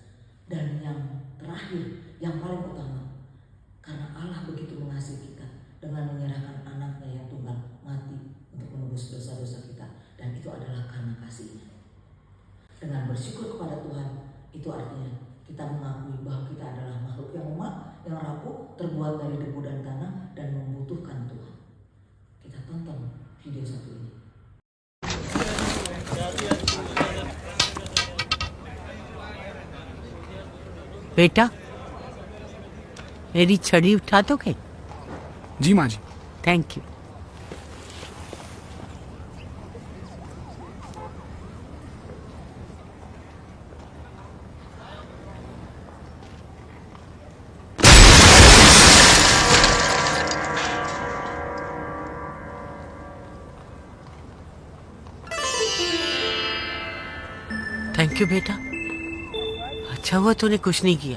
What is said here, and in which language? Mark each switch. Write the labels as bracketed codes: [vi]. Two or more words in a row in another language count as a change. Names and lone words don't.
[id] Dan yang terakhir, yang paling utama, karena Allah begitu mengasihi kita dengan menyerahkan anaknya yang tunggal mati untuk menebus dosa-dosa kita. Dan itu adalah karena kasih-Nya. Dengan bersyukur kepada Tuhan, itu artinya kita mengakui bahwa kita adalah makhluk yang lemah, yang rapuh, terbuat dari debu dan tanah, dan membutuhkan Tuhan. Kita tonton video satu ini. [hi] बेटा मेरी छड़ी उठा दोगे? जी माँ जी। [en] Thank you. Thank you [hi] बेटा, अच्छा हुआ तूने कुछ नहीं किया।